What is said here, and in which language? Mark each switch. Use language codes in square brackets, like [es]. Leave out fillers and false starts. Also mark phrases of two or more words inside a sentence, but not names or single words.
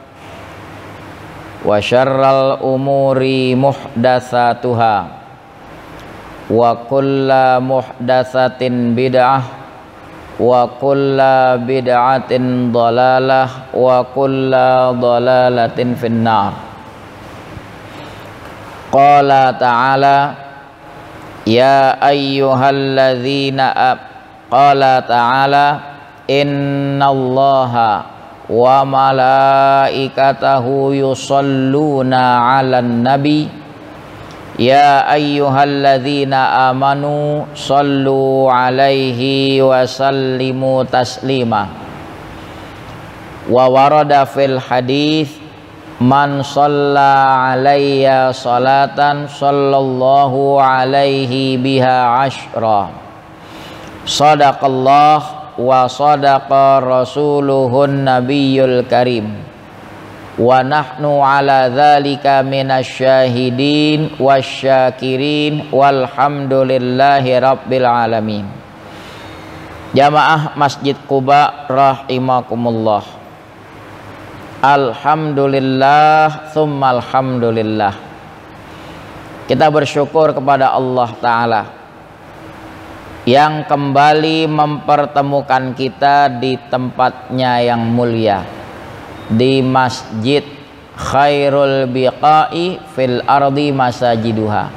[ar] وشر الأمور محدثاتها وكل محدثة بدعة وكل بدعة ضلالة وكل ضلالة في النار. قال تعالى يا أيها الذين قال تعالى إن الله وملائكته يصلون على النبي يا أيها الذين آمنوا صلوا عليه وسلموا تسليما. وورد في الحديث من صلى علي صلاة صلى الله عليه بها عشرا. صدق الله وصدق رسوله النبي الكريم ونحن على ذلك من الشاهدين والشاكرين والحمد لله رب العالمين. [id] Jamaah Masjid Quba rahimakumullah. [ar] الحمد لله ثم الحمد لله. [id] Kita bersyukur kepada Allah Ta'ala yang kembali mempertemukan kita di tempatnya yang mulia, di Masjid [ar] خير البقاع في الأرض مساجدها.